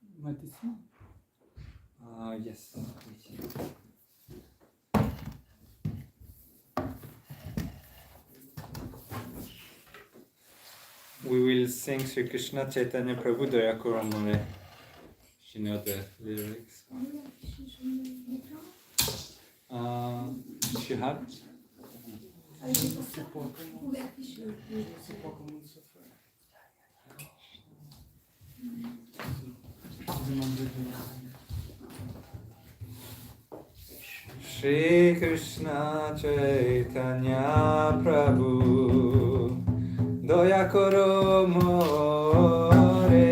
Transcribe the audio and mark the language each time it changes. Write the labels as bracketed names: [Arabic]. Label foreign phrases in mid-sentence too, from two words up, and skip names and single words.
[French] mettre ici? [English] Yes. We will sing Sri Krishna Chaitanya Prabhu Daya Koramale. You know the lyrics. You have? [French] Je sais pas comment ça fait. [Bangla] শ্রী কৃষ্ণ চৈতন্য প্রভু দয়া করো মোরে.